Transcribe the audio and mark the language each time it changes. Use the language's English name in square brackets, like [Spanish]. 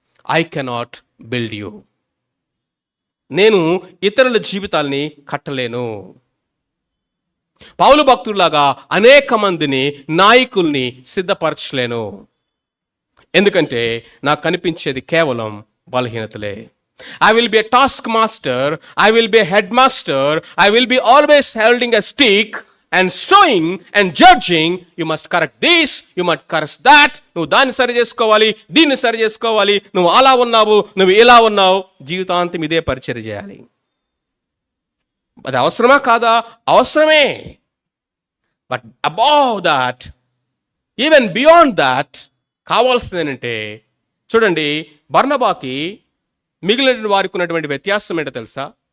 [English] I cannot build you. [Telugu] నేను ఇతరుల జీవితాల్ని కట్టలేను. పౌలు భక్తుల్లాగా అనేక మందిని, నాయకుల్ని సిద్ధపరచలేను. ఎందుకంటే నాకు కనిపించేది కేవలం బలహీనతలే. [English] I will be a taskmaster, I will be a headmaster, I will be always holding a stick and showing and judging. You must correct this, you must correct that. [Telugu] నువ్వు దాన్ని సరి చేసుకోవాలి, దీన్ని సరి చేసుకోవాలి, నువ్వు అలా ఉన్నావు, నువ్వు ఇలా ఉన్నావు. జీవితాంతం ఇదే పరిచర్య చేయాలి. అది అవసరమా కాదా? అవసరమే. [English] but above that, even beyond that, [Telugu] కావాల్సింది ఏంటంటే, చూడండి, బర్నబాకి మిగిలిన వారికి ఉన్నటువంటి వ్యత్యాసం ఏంటో తెలుసా?